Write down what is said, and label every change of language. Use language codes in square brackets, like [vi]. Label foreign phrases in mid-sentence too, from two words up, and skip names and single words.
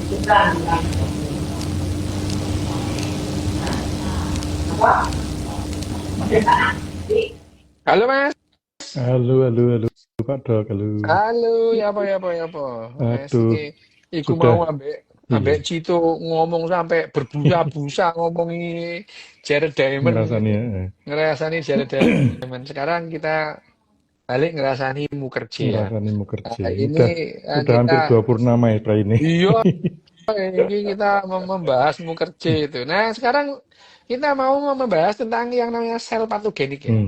[id] Halo Mas. Halo, halo, halo, Pak Dok, halo. Halo, [jv] ya apa. Mas [id] Aduh, [jv] iki iku [id] sudah, mau ambek iya, ambek Cito ngomong sampai berbusa-busa ngomongi Jared Diamond [jv] ngerasanya. [id] itu. Ngerasani Jared Diamond. Sekarang kita balik ngerasani Mukerji ya. Ngerasanya mau kerja. Ini Udah kita hampir 2 purnama ya, Pra ini. iya ini kita membahas Mukerji itu. Nah, sekarang kita mau membahas tentang yang namanya sel patogenik ya.